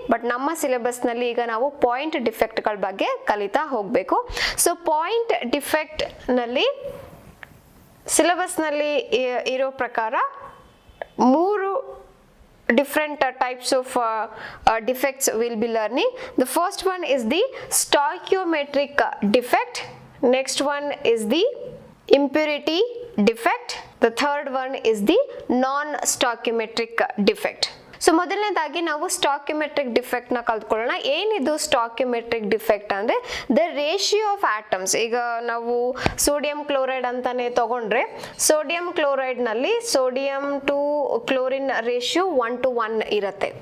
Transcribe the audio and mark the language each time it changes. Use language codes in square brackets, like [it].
[kn] But ನಮ್ಮ syllabus ನಲ್ಲಿ ಈಗ ನಾವು ಪಾಯಿಂಟ್ ಡಿಫೆಕ್ಟ್ ಗಳ ಬಗ್ಗೆ ಕಲಿತಾ ಹೋಗ್ಬೇಕು. ಪಾಯಿಂಟ್ ಡಿಫೆಕ್ಟ್ ನಲ್ಲಿ ಸಿಲೆಬಸ್ ನಲ್ಲಿ ಇರೋ ಪ್ರಕಾರ [en] 3 different types of defects we'll be learning. The first one is the stoichiometric defect. Next one is the impurity defect. The third one is the non-stoichiometric defect. [kn] So ಮೊದಲನೇದಾಗಿ ನಾವು ಸ್ಟಾಕ್ಯುಮೆಟ್ರಿಕ್ defect ನ ಕಲ್ತ್ಕೊಳ್ಳೋಣ. ಏನಿದು ಸ್ಟಾಕ್ಯುಮೆಟ್ರಿಕ್ defect ಅಂದ್ರೆ the ratio of atoms. ಈಗ ನಾವು sodium chloride ಅಂತಾನೆ ತಗೊಂಡ್ರೆ sodium chloride ನಲ್ಲಿ ಸೋಡಿಯಂ ಟು ಕ್ಲೋರಿನ್ ರೇಷಿಯೋ 1:1 ಇರುತ್ತೆ.